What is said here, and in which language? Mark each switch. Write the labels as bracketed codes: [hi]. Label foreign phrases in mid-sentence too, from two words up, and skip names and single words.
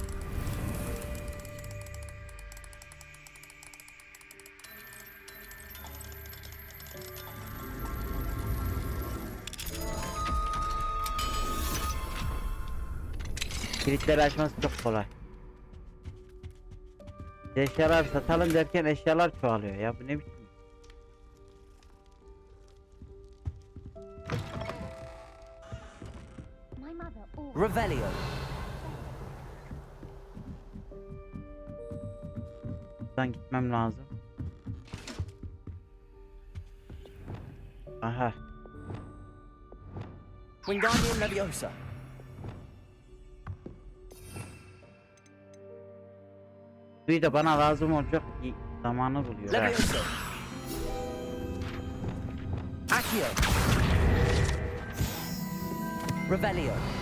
[tr] Kilitleri açması çok kolay. Eşyalar satalım derken eşyalar çoğalıyor ya, bu ne biçim? [en] My mother always [la] Revelio. [tr] Buradan gitmem lazım. Aha. [la] Wingardium Leviosa. [tr] Suyu da bana lazım olacak zamanı buluyor. ha. [la] Leviosa. Accio. Revelio.